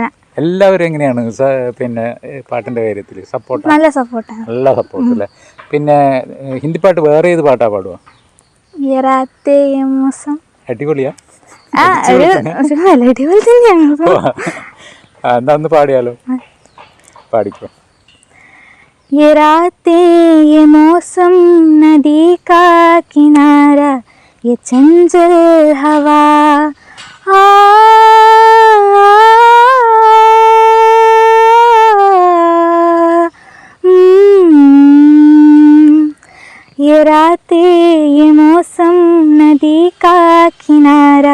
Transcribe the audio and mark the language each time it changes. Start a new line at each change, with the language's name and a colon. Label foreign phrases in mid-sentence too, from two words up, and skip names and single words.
Malayalam: എല്ലാവരും എങ്ങനെയാണ് പിന്നെ പാട്ടിൻ്റെ കാര്യത്തിൽ സപ്പോർട്ട്? നല്ല സപ്പോർട്ടാണ്. നല്ല സപ്പോർട്ട് അല്ലേ? പിന്നെ ഹിന്ദി പാട്ട് വേറെ ഏത് പാട്ടാ പാടുക? അടിപൊളിയാ? മെലഡി പോലെ തന്നെയാണ്. എന്താ ഒന്ന് പാടിയാലോ? പാടിക്കോ.
Hindi: ये रातें ये मौसम नदी का किनारा ये चंचल हवा ये रातें ये मौसम नदी का किनारा